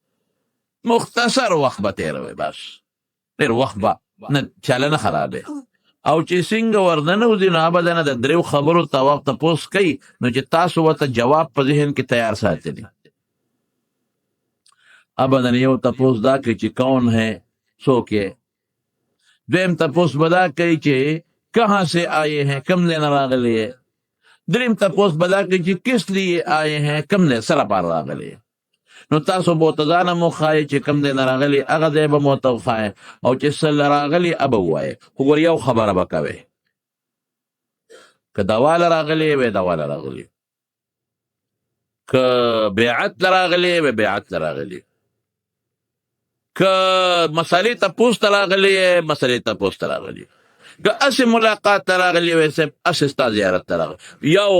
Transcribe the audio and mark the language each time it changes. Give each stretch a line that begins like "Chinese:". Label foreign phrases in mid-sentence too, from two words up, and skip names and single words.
Pashto: مختصر وخت به تېروئ بس ډېر وخت به نه چاله نه خرابې او چې څنګه ورننوځي نو هغه به دنه د دریو خبرو تپوس کوي نو چې تاسو ورته جواب په ذهن کې تیار ساتلی ابدا یو تپوس دا کوي چې
Urdu: کون ہے
Pashto: څوک یې دویم تپوس به دا کوي چې
Urdu: کہاں سے آئے ہیں
Pashto: کم ځای نه راغلی یې دریم تپوس به دا کوي چې
Urdu: کس لیے آئے ہیں
Pashto: کم ځای سره پار راغلی نو تاسو به ورته ځانه مو ښایي چې کم ځای نه راغلي هغه ځای به مو ورته وښایي او چې څه راغلي هغه به ووایې خو ګور یو خبره به کوئ که دواله راغلې وی دواله راغلي که بیعت راغلې وی بیعت راغلي که مسئلې تپوس ته راغلې مسئلې تپوس ته راغلي که اسې ملاقات ته راغلي وی صاحب اسې ستا زیارت ته راغلي یو